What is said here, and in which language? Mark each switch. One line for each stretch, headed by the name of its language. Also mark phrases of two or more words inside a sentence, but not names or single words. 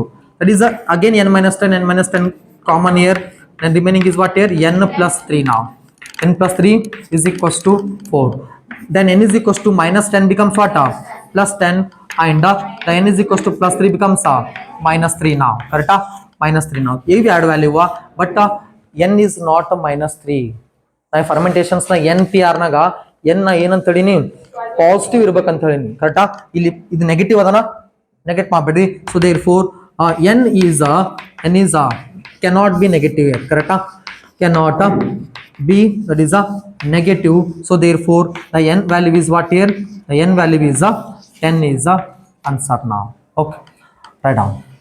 English: That is again n minus 10 common here then remaining is what here n plus 3 now n plus 3 is equals to 4 then n is equals to minus 10 becomes what plus 10 and the n is equals to plus 3 becomes minus 3 now correct minus 3 now if you add value but n is not minus 3 na fermentations na npr naga n na
Kannada: ಏನಂತ ಹೇಳಿನಿ ಪಾಸಿಟಿವ್ ಇರಬೇಕಂತ ಹೇಳಿನಿ ಕರೆಕ್ಟಾ ಇಲ್ಲಿ ಇದು ನೆಗೆಟಿವ್ ಅದನ ನೆಗೆಟ್ ಮಾಡಬೇಡಿ
English: so therefore n is cannot be negative here correct cannot be that is a negative so therefore the n value is what here the n value is 10 is the answer now okay write down.